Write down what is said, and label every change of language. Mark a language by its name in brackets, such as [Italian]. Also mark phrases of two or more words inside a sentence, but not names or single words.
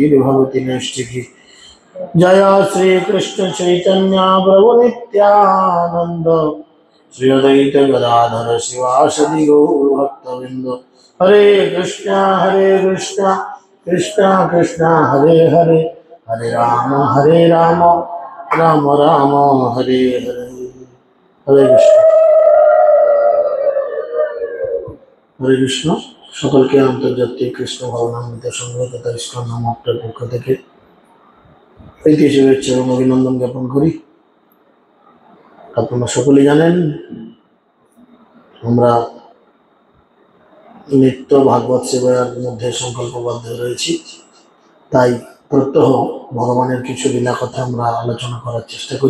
[Sanskrit] Bhavati Nishtiki Jaya Sri Krishna Chaitanya Prabhu Nityananda Sri Advaita Gadadhara Sivasadi Gaur Bhaktavinda Hare Krishna Krishna Krishna Hare Hare Hare Rama Rama Rama Hare Hare Hare [Bangla] Krishna সকলকে আন্তর্জাতিক কৃষ্ণ ভাবনামৃত সংঘ তথা ইস্কন নামকটার পক্ষ থেকে প্রীতি শুভেচ্ছা এবং অভিনন্দন জ্ঞাপন করি। আপনারা সকলেই জানেন আমরা নিত্য ভাগবত সেবার মধ্যে সংকল্পবদ্ধ রয়েছি, তাই প্রত্যহ ভগবানের কিছু লীলা কথা আমরা আলোচনা করার চেষ্টা করি।